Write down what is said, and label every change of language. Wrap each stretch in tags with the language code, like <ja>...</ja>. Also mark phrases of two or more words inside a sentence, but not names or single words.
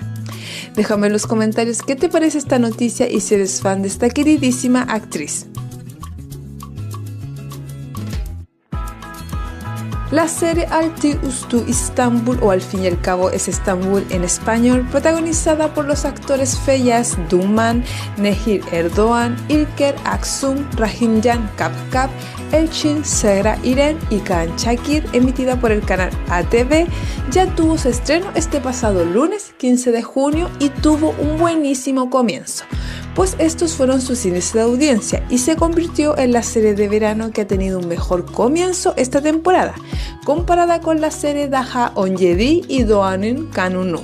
<es>Déjame en los comentarios qué te parece esta noticia y si eres fan de esta queridísima actriz. La serie Altı Üstü İstanbul, o al fin y al cabo es Estambul en español, protagonizada por los actores Feyyaz Duman, Nehir Erdoğan, İlker Aksum, Rahincan Kapkap, Elçin Sera İren y Kaan Çakır, emitida por el canal ATV, ya tuvo su estreno este pasado lunes 15 de junio y tuvo un buenísimo comienzo, pues estos fueron sus índices de audiencia y se convirtió en la serie de verano que ha tenido un mejor comienzo esta temporada, comparada con la serie Daha Önceki y Doğan'ın Kanunu.</es>